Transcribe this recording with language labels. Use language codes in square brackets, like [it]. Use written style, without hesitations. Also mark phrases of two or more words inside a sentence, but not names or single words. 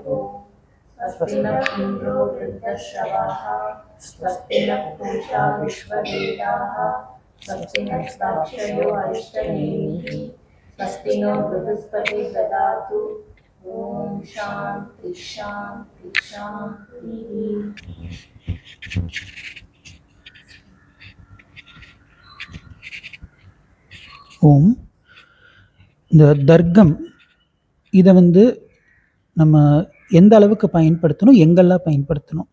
[sa] स्वस्ति नः इन्द्रो वृद्धश्रवाः स्वस्ति नः पूषा विश्ववेदाः स्वस्ति नस्ताक्षयो अरिष्टनेमिः स्वस्ति नो बृहस्पतिर्ददातु। ओम शांति शांति शांति। ஓம். [ta] இந்த தர்க்கம் இதை நம்ம எந்த அளவுக்கு பயன்படுத்தணும், எங்கெல்லாம் பயன்படுத்தணும்?